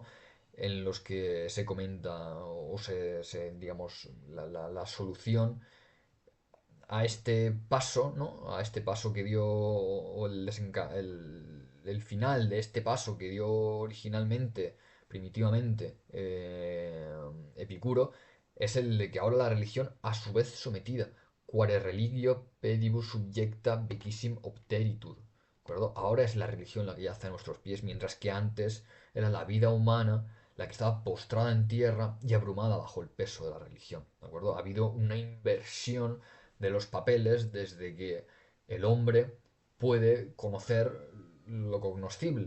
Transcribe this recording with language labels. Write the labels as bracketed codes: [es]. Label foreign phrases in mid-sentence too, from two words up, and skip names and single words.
[es] En los que se comenta o digamos, la solución a este paso, ¿no? A este paso que dio, o el final de este paso que dio originalmente, primitivamente, Epicuro, es el de que ahora la religión, a su vez sometida, [la] quare religio pedibus subjecta vicissim obteritur. [es] ¿De acuerdo? Ahora es la religión la que yace a nuestros pies, mientras que antes era la vida humana la que estaba postrada en tierra y abrumada bajo el peso de la religión. ¿De acuerdo? Ha habido una inversión de los papeles desde que el hombre puede conocer lo cognoscible.